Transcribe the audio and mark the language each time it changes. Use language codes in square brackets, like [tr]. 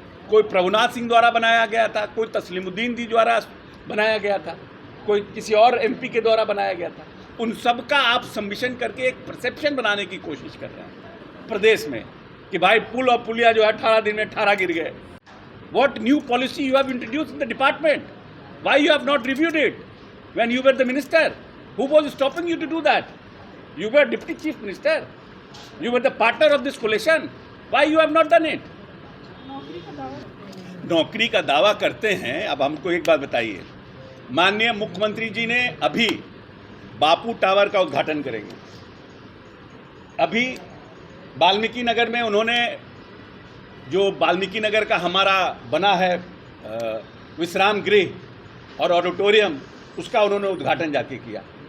[hi] कोई प्रभुनाथ सिंह द्वारा बनाया गया था, कोई तस्लीमुद्दीन दी द्वारा बनाया गया था, कोई किसी और एमपी के द्वारा बनाया गया था। उन सब का आप सबमिशन करके एक परसेप्शन बनाने की कोशिश कर रहे हैं प्रदेश में कि भाई पुल और पुलिया जो है 18 दिन में 18 गिर गए। [en] What new policy you have introduced in the department? Why you have not reviewed it when you were the minister? Who was stopping you to do that? You were deputy chief minister. You were the partner of this coalition. Why you have not done it? [hi] नौकरी का दावा करते हैं। अब हमको एक बात बताइए, माननीय मुख्यमंत्री जी ने अभी बापू टावर का उद्घाटन करेंगे। अभी वाल्मीकि नगर में उन्होंने जो वाल्मीकि नगर का हमारा बना है विश्राम गृह और ऑडिटोरियम, उसका उन्होंने उद्घाटन जाके किया।